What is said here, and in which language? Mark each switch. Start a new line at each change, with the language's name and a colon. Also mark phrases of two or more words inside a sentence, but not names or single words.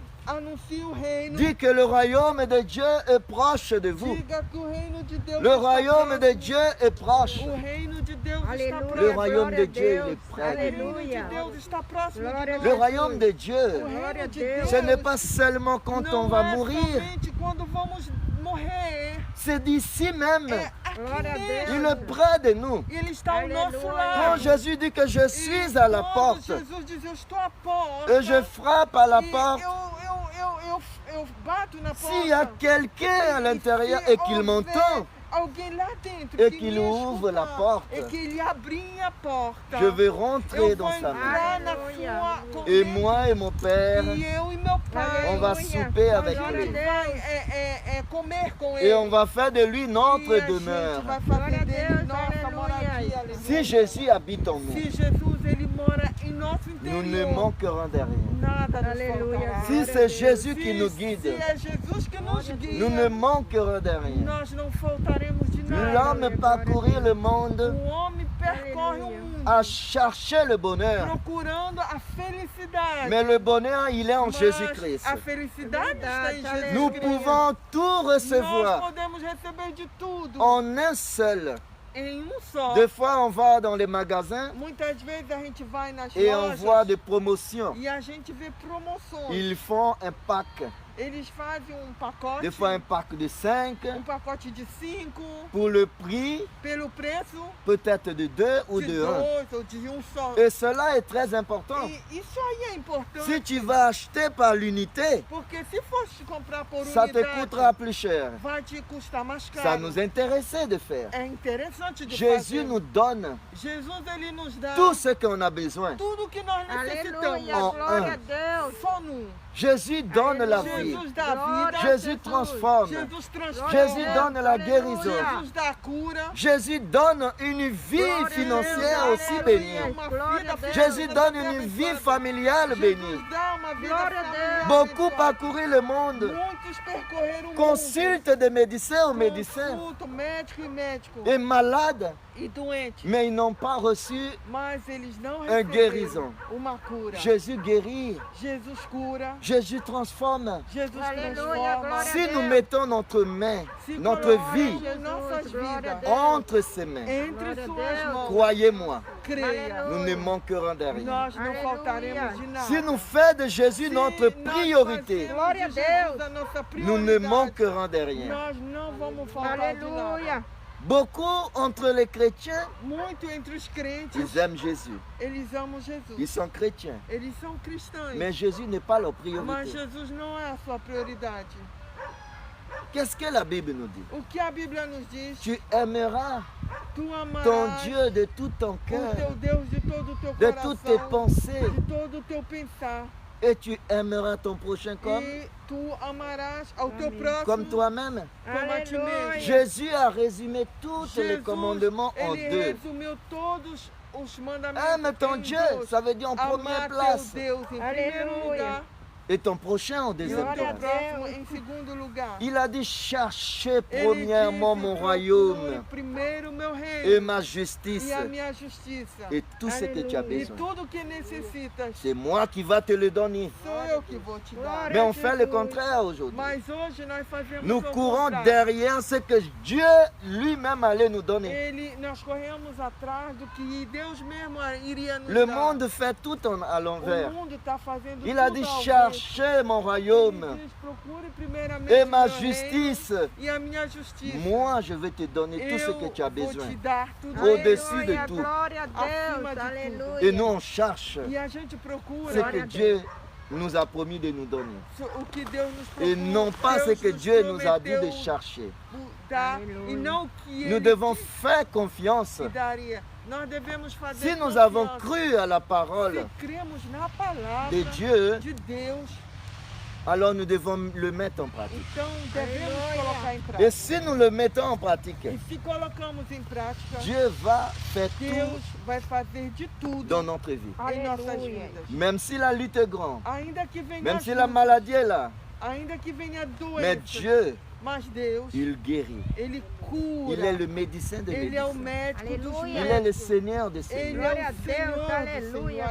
Portuguese: Anuncie o reino.
French: Dis que le royaume de Dieu est proche de vous.
Portuguese: Diga que o reino de Deus
French: Le
Portuguese: está
French: royaume de
Portuguese: próximo.
French: Dieu est proche.
Portuguese: O reino de Deus está Aleluia.
French: Le
Portuguese: próximo.
French: royaume de
Portuguese: Glória a
French: Dieu, il
Portuguese: Deus.
French: est près.
Portuguese: O reino de Aleluia. Deus está próximo de Glória a nós.
French: Le
Portuguese: Deus.
French: royaume de
Portuguese: O
French: Dieu,
Portuguese: reino Glória a de Deus. Deus
French: ce n'est pas seulement quand on
Portuguese: não
French: va
Portuguese: é
French: mourir.
Portuguese: somente quando vamos morrer.
French: C'est d'ici même.
Portuguese: É aqui Glória a Deus.
French: Il
Portuguese: mesmo.
French: est près de nous.
Portuguese: Ele está ao nosso Aleluia.
French: Quand
Portuguese: lado.
French: Jésus dit que je suis à la
Portuguese: quando
French: porte
Portuguese: Jesus diz, eu estou à porta.
French: et je frappe à la
Portuguese: e
French: porte,
Portuguese: eu bato na porta.
French: s'il y a quelqu'un à l'intérieur
Portuguese: se
French: et qu'il
Portuguese: houver
French: m'entend,
Portuguese: alguém lá dentro
French: et
Portuguese: que
French: qu'il
Portuguese: me
French: ouvre la
Portuguese: escutar,
French: porte,
Portuguese: e que ele abrir a porta,
French: je vais rentrer
Portuguese: eu
French: dans
Portuguese: vou
French: sa main.
Portuguese: entrar na Aleluia. sua
French: Et
Portuguese: com
French: moi et mon Père,
Portuguese: ele, e eu e meu pai,
French: on va
Portuguese: Aleluia.
French: souper
Portuguese: a
French: avec
Portuguese: gente Glória a
French: lui.
Portuguese: vai comer com
French: Et
Portuguese: ele.
French: on va faire de lui
Portuguese: E
French: notre
Portuguese: a gente
French: demeure.
Portuguese: vai Glória a fazer dele Deus, nossa aleluia. moradia. aleluia.
French: Si Jésus habite en nous,
Portuguese: Se Jesus ele mora em nosso
French: nous ne
Portuguese: interior,
French: manquerons de rien.
Portuguese: nada nos Aleluia. faltará.
French: Si
Portuguese: Glória a
French: c'est
Portuguese: Deus.
French: Jésus qui nous
Portuguese: Se
French: guide,
Portuguese: é Jesus que nos guia,
French: nous ne manquerons de rien.
Portuguese: nós não faltaremos de nada.
French: L'homme parcourir le monde
Portuguese: O homem percorre o Aleluia. mundo
French: à chercher le bonheur.
Portuguese: procurando a felicidade.
French: Mais le bonheur, il est en
Portuguese: Mas
French: Jésus-Christ.
Portuguese: a felicidade está em Verdade, Jesus
French: Nous
Portuguese: Cristo.
French: pouvons tout
Portuguese: Nós
French: recevoir
Portuguese: podemos receber de tudo
French: en un seul.
Portuguese: em só.
French: Des fois, on va dans les magasins
Portuguese: Muitas vezes a gente vai nas
French: et on
Portuguese: lojas
French: voit des promotions.
Portuguese: e a gente vê promoções.
French: Ils font un pack.
Portuguese: Eles fazem pacote,
French: Des fois, un pack de 5
Portuguese: pacote de 5
French: pour le prix
Portuguese: pelo preço
French: peut-être de 2 ou
Portuguese: de
French: de 1.
Portuguese: 2 ou de só.
French: Et cela est très important.
Portuguese: E isso aí é importante.
French: Si tu vas acheter par l'unité,
Portuguese: Porque se fosse comprar por
French: ça te
Portuguese: unidade,
French: coûtera plus cher.
Portuguese: vai te custar mais caro.
French: Ça nous intéressait de faire.
Portuguese: É interessante de
French: Jésus
Portuguese: fazer.
French: nous donne
Portuguese: Jesus ele nos dá
French: tout ce qu'on a besoin.
Portuguese: tudo que nós necessitamos. Aleluia.
French: En
Portuguese: Glória a
French: un.
Portuguese: Deus. Só num.
French: Jésus donne la vie.
Portuguese: Jesus dá Glória vida. a
French: Jésus
Portuguese: Jesus.
French: transforme.
Portuguese: Jesus transforma.
French: Jésus
Portuguese: Deus,
French: donne la
Portuguese: aleluia.
French: guérison.
Portuguese: Jesus dá cura.
French: Jésus donne une vie
Portuguese: Glória a
French: financière
Portuguese: Deus,
French: aussi
Portuguese: aleluia.
French: bénie.
Portuguese: Uma Glória vida a Deus.
French: Jésus donne une vie familiale bénie.
Portuguese: Jesus dá uma vida Glória a familiar
French: Beaucoup
Portuguese: abençoada.
French: parcouru le monde.
Portuguese: Muitos percorreram o
French: Consulte des médecins aux médecins
Portuguese: Consultam médico e médico
French: et malades,
Portuguese: e doente.
French: mais ils n'ont pas reçu.
Portuguese: Mas eles não Uma receberam
French: guérison.
Portuguese: uma cura.
French: Jésus guérit.
Portuguese: Jesus cura.
French: Jésus transforme.
Portuguese: Jesus Aleluia, transforma. glória a
French: Si nous
Portuguese: Deus.
French: mettons notre main,
Portuguese: Se
French: notre
Portuguese: coloca
French: vie
Portuguese: em nossas Jesus, glória a vidas Deus.
French: entre ses mains,
Portuguese: entre Glória a suas Deus. mãos.
French: croyez-moi,
Portuguese: Creia. Aleluia.
French: nous ne manquerons de rien.
Portuguese: Nós não Aleluia. faltaremos de nada.
French: Si nous faisons de Jésus
Portuguese: Se
French: notre
Portuguese: nós
French: priorité,
Portuguese: fazemos Glória a de Jesus Deus. a nossa
French: nous ne
Portuguese: prioridade,
French: manquerons de rien.
Portuguese: nós não vamos faltar de nada. Aleluia.
French: Beaucoup entre les chrétiens,
Portuguese: Muito entre os crentes,
French: ils aiment Jésus.
Portuguese: eles amam Jesus.
French: Ils sont chrétiens.
Portuguese: Eles são cristãos.
French: Mais Jésus n'est pas leur
Portuguese: Mas
French: priorité.
Portuguese: Jesus não é a sua prioridade.
French: Qu'est-ce que la Bible nous dit?
Portuguese: O que a Bíblia nos diz?
French: Tu aimeras
Portuguese: Tu amarás
French: ton Dieu de tout ton
Portuguese: o
French: cœur,
Portuguese: teu Deus de todo o teu
French: de
Portuguese: coração,
French: toutes tes pensées,
Portuguese: de todo o teu pensar.
French: et tu aimeras ton prochain comme,
Portuguese: E tu amarás ao teu Amém. próximo
French: comme toi-même.
Portuguese: como a ti mesmo. Aleluia.
French: Jésus a résumé tous les
Portuguese: Jesus,
French: commandements en
Portuguese: ele
French: deux.
Portuguese: resumiu todos os mandamentos
French: Aime ton
Portuguese: em
French: Dieu,
Portuguese: dois.
French: ça veut dire en première
Portuguese: Amar teu
French: place,
Portuguese: Deus em primeiro Aleluia. lugar
French: et ton prochain en
Portuguese: e o
French: deuxième
Portuguese: Glória a teu
French: place.
Portuguese: Deus. próximo em segundo lugar.
French: Il a dit cherchez
Portuguese: Ele
French: premièrement
Portuguese: disse,
French: mon
Portuguese: procure
French: royaume
Portuguese: primeiro o meu
French: et
Portuguese: reino
French: ma justice
Portuguese: e a minha justiça.
French: et tout ce que tu as Alléluia.
Portuguese: E
French: besoin.
Portuguese: tudo que necessitas
French: C'est moi qui va te le donner.
Portuguese: sou eu que vou te dar. Glória
French: Mais on
Portuguese: a
French: fait le
Portuguese: Jesus.
French: contraire aujourd'hui.
Portuguese: Mas hoje nós fazemos
French: Nous
Portuguese: o
French: courons
Portuguese: contrário.
French: derrière ce que Dieu lui-même allait nous donner.
Portuguese: Nós corremos atrás do que Deus mesmo iria nos
French: Le
Portuguese: dar.
French: monde fait tout à
Portuguese: O
French: l'envers.
Portuguese: mundo está fazendo
French: Il a
Portuguese: tudo
French: dit
Portuguese: ao
French: cherchez mon
Portuguese: Ele
French: royaume
Portuguese: diz, procure primeiramente
French: et
Portuguese: o
French: ma
Portuguese: meu reino
French: justice.
Portuguese: e a minha justiça.
French: Moi, je vais te donner tout ce
Portuguese: Eu
French: que tu as
Portuguese: vou
French: besoin.
Portuguese: te dar tudo
French: Au-dessus de
Portuguese: Aleluia,
French: tout.
Portuguese: glória a Acima Deus. de tudo. Aleluia.
French: Et nous, on cherche
Portuguese: E a gente procura
French: ce que
Portuguese: Glória a
French: Dieu nous a promis de nous donner.
Portuguese: o que Deus nos procura.
French: Et non pas ce
Portuguese: Deus
French: que
Portuguese: nos
French: Dieu nous a dit de
Portuguese: prometeu
French: chercher.
Portuguese: dar, Aleluia. e não o que
French: Nous
Portuguese: Ele
French: devons
Portuguese: disse
French: faire confiance.
Portuguese: que daria. Nós devemos fazer
French: Si nous avons
Portuguese: confiança.
French: cru à la parole
Portuguese: Se cremos na palavra
French: de Dieu,
Portuguese: de Deus,
French: alors nous devons le mettre en pratique.
Portuguese: então devemos Aleluia. colocar em
French: Et
Portuguese: prática.
French: si nous le mettons en pratique,
Portuguese: E se colocamos em prática,
French: Dieu va faire
Portuguese: Deus
French: tout
Portuguese: vai fazer de tudo
French: dans notre vie.
Portuguese: em nossas Aleluia. vidas.
French: Même si la lutte est grande,
Portuguese: Ainda que venha
French: même si
Portuguese: as
French: la
Portuguese: lutas,
French: maladie est là,
Portuguese: ainda que venha
French: mais
Portuguese: doença,
French: Dieu
Portuguese: Mas Deus,
French: il guérit.
Portuguese: Ele
French: Il est
Portuguese: cura.
French: le médecin de
Portuguese: Ele é o
French: médecins.
Portuguese: médico dos Aleluia.
French: Il est le
Portuguese: médicos.
French: Seigneur des
Portuguese: Ele
French: seigneurs.
Portuguese: Glória é a o Deus, Senhor do aleluia,